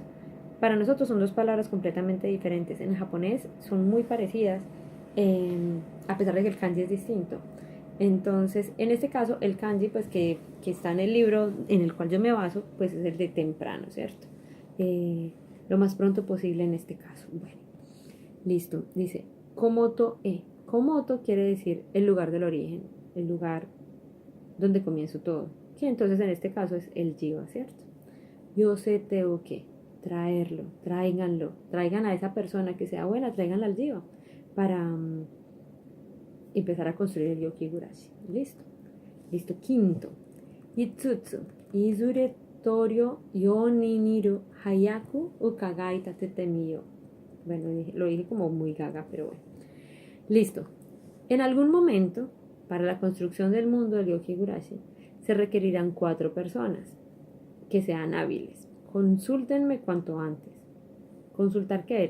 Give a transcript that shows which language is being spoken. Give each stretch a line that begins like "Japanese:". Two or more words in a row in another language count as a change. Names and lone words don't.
Spanish: Para nosotros son dos palabras completamente diferentes. En japonés son muy parecidas, a pesar de que el kanji es distinto. Entonces, en este caso, el kanji, pues que está en el libro en el cual yo me baso, pues es el de temprano, ¿cierto? Lo más pronto posible en este caso. Bueno, listo. Dice,
Japanese: こもとへ.
Spanish: Komoto quiere decir el lugar del origen, el lugar donde comienzo todo. Que entonces en este caso es el jiva, ¿cierto? Yo sé tengo que traerlo, tráiganlo, traigan a esa persona que sea buena, tráiganla al jiva para empezar a construir el Yokigurashi. Listo. Listo. Quinto. Itsutsu.
Japanese: いずれ とうりよう よにんいる はやく うかがい たてて みよ.
Spanish: Bueno, lo dije como muy gaga, pero bueno. Listo. En algún momento, para la construcción del mundo del Yokigurashi, se requerirán 4 personas que sean hábiles. Consúltenme cuanto antes. Consultar qué?